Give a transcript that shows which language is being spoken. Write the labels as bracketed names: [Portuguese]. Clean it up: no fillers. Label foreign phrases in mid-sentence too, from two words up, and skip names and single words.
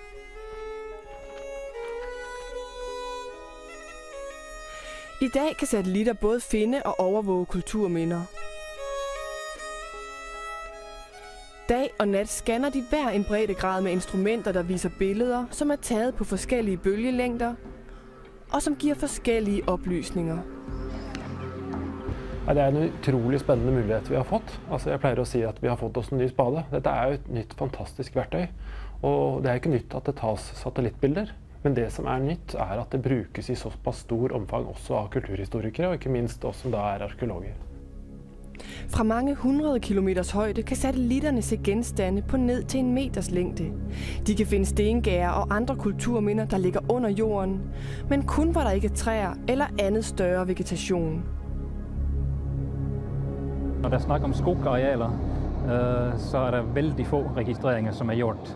[Danish] I dag kan satellitter både finde og overvåge kulturminder. Dag og nat scanner de hver en breddegrad med instrumenter, der viser billeder, som er taget på forskellige bølgelængder og som giver forskellige oplysninger. [Norwegian] Det er en utrolig spennende mulighet vi har fått. Jeg pleier å si at vi har fått oss en ny spade. Dette er jo et nytt fantastisk verktøy. Og det er ikke nytt at det tas satellittbilder. Men det som er nytt er at det brukes i såpass stor omfang også av kulturhistorikere, og ikke minst oss som da er arkeologer. [Danish] Fra mange 100 kilometers højde kan satellitterne se genstande på ned til 1 meters længde. De kan finde stengærder og andre kulturminder, der ligger under jorden, men kun hvor der ikke er træer eller andet større vegetation. [Norwegian] Når der er snak om skogarealer, så er der vældig få registreringer, som er gjort.